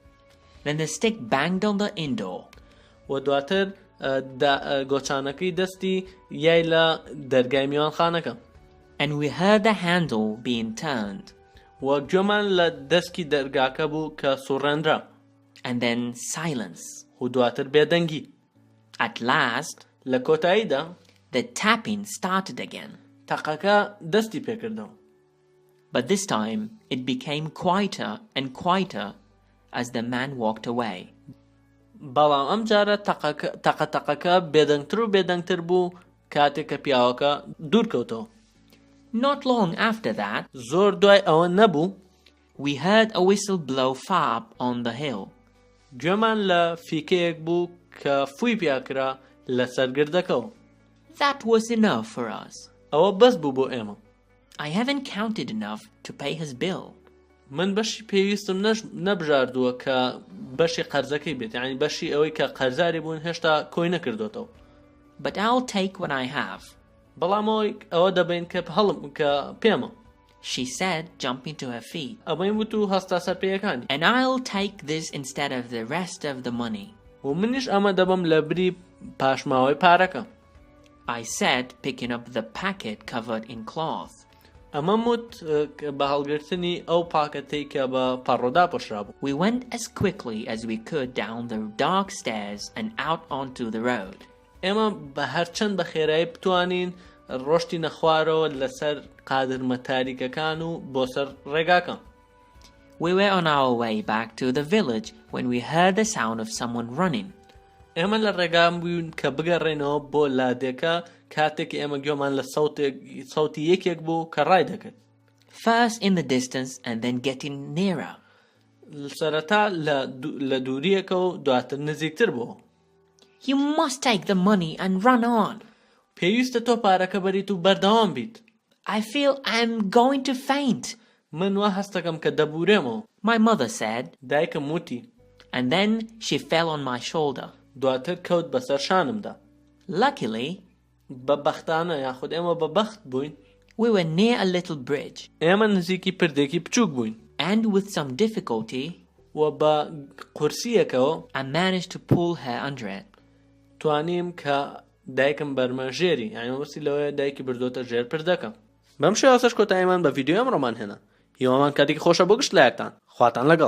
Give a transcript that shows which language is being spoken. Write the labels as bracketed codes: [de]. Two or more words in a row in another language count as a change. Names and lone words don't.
[en] Then the stick banged on the indoor. [ckb] و دواتر گۆچانەکەی دەستی یای لە دەرگای میوانخانەکە. [en] And we heard the handle being turned. [ckb] و گوێمان لە دەستکی دەرگاکە بوو کە سوڕێنرا. [en] And then silence. [ckb] و دواتر بێدەنگی. [en] At last, [ckb] لە کۆتاییدا [en] the tapping started again. [ckb] تەقەکە دەستی پێکردەوە. [en] But this time, it became quieter and quieter as the man walked away. [ckb] بەڵام ئەم جارە تەقەتەقەکە بێدەنگتر و بێدەنگتر بوو کاتێک کە پیاوەکە دوورکەوتەوە. [en] Not long after that, [ckb] زۆر دوای ئەوە نەبوو، [en] we heard a whistle blow far up on the hill. [ckb] گوێمان لە فیکەیەک بوو کە فووی پیاکرا لە سەرگردەکەەوە. [en] That was enough for us. [ckb] ئەوە بەس بوو بۆ ئێمە. [en] I haven't counted enough to pay his bill. [ckb] من بەشی پێویستم نەبژاردووە کە بەشی قەرزەکەی بێت، یعنی بەشی ئەوەی کە قەرزاری بوون هێشتا کۆی نەکردوێتەوە. [en] But I'll take what I have. [ckb] بەڵام ئەوە دەبین کە هەڵم کە پێمە. [en] She said, jumping to her feet. [ckb] ئەمەی وت و هەستا سەر پێیەکانی. [en] And I'll take this instead of the rest of the money. [ckb] و منیش ئەمە دەبم لە بری پاشماوەی پارەکە. [en] I said, picking up the packet covered in cloth. [ckb] ئەمە وت بە هەڵگرتنی ئەو پاکەتەی کە بە پەڕۆدا پۆشرا بوو. [en] We went as quickly as we could down the dark stairs and out onto the road. [ckb] ئێمە بە هەرچەند بە خێرایی بتوانین ڕۆشتی نەخوارەوە لەسەر قادرمە تاریکەکان و بۆ سەر ڕێگاکە. [en] We were on our way back to the village when we heard the sound of someone running. [ckb] ئێمە لە ڕێگام بووین کە بگەڕێنەوە بۆ لادێکە کاتێک ئێمە گوێمان لە سەوتی یەکێک بوو کە ڕای دەکرد. [en] First in the distance and then getting nearer. [ckb] سەرەتا لە دووریەکە و دواتر نزیکتر بوو. [en] You must take the money and run on. [ckb] پێویستە تۆ پارەکە بەریت و بەردەوام بیت. [en] I feel I'm going to faint. [ckb] من وا هەستەکەم کە دەبورێمەوە. [en] My mother said. [ckb] دایکم وتی. [en] And then she fell on my shoulder. [ckb] دواتر کەوت بەسەر شانمدا. [en] Luckily, [ckb] بەبەختانە یاخود ئێمە بەبەخت بووین. [en] we were near a little bridge. [ckb] ئێمە نزیکی پردێکی بچووک بووین. [en] And with some difficulty, [ckb] و بە قورسیەکەوە [en] I managed to pull her under it. [ckb] توانیم کە دایکم بەرمەژێری یعنی وەسی لەوەیە دایکی بردۆتە ژێر پردەکە. بەم شێوازەش کۆتاییمان بە ڤیدیۆ ئەمڕۆمان هێنا. هیوامان کاتێکی خۆشە بۆ گشت لایەکتان. خواتان لەگەڵ.